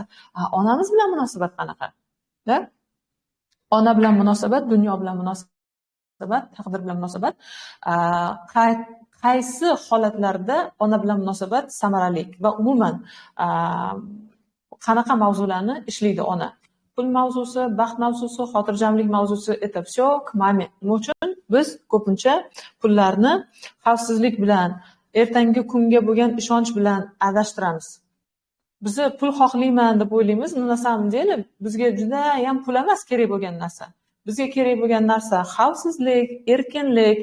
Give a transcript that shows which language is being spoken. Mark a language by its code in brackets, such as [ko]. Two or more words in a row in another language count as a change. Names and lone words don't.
[uz] Onamiz bilan munosabat qanaqa? Ona bilan munosabat, dunyo bilan munosabat, taqdir bilan munosabat, qaysi holatlarda ona bilan munosabat samarali va umuman qanaqa mavzularni ishlaydi ona? Pul mavzusi, baxt mavzusi, xotirjamlik mavzusi, [ru] это все к маме. [uz] Nima uchun biz ko'pincha pullarni xavfsizlik bilan, ertangi kunga bo'lgan ishonch bilan adashtiramiz. Bizni pul xohlayman deb o'ylaymiz, nima deyli, bizga juda ham pul emas kerak bo'lgan narsa. Bizga kerak bo'lgan narsa xavfsizlik, erkinlik.